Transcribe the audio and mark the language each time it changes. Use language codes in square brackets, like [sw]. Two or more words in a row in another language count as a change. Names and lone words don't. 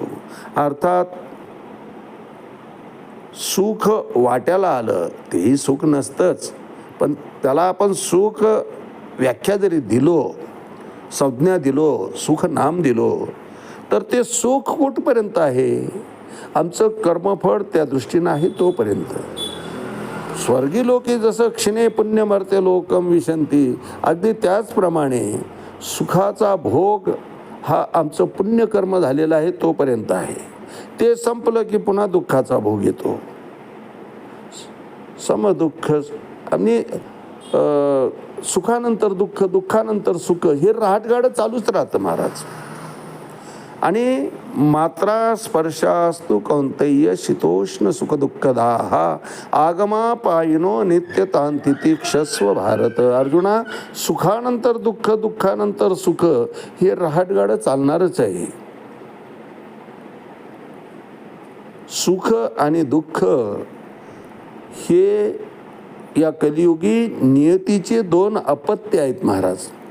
[mr] अर्थात सुख वाट्याला आलं तेही सुख नसतंच, पण त्याला आपण सुख व्याख्या जरी दिलो, संज्ञा दिलो, सुख नाम दिलो, तर ते सुख कुठपर्यंत आहे? आमचं कर्मफळ त्या दृष्टीनं आहे तोपर्यंत. [sa] स्वर्गी लोके जसं क्षिणे पुण्यमर्त्य लोकम विशंती, [mr] अगदी त्याचप्रमाणे सुखाचा भोग हा आमचं पुण्यकर्म झालेला आहे तोपर्यंत आहे. ते संपलं की पुन्हा दुःखाचा भोग येतो. समदुःख आणि सुखानंतर दुःख, दुःखानंतर सुख, हे रहाटगाडं चालूच राहतं महाराज. [sa] आणि मात्रा स्पर्शास्तु कौंतेय शीतोष्ण सुख दुःखदाः आगमापायिनो नित्यतांतिति क्षस्व भारत. [mr] अर्जुना, सुखानंतर दुःख, दुःखानंतर सुख, हे रहाटगाडं चालणारच आहे. सुख आणि दुःख हे या कलियुगी नियतीचे 2 अपत्य आहेत महाराज.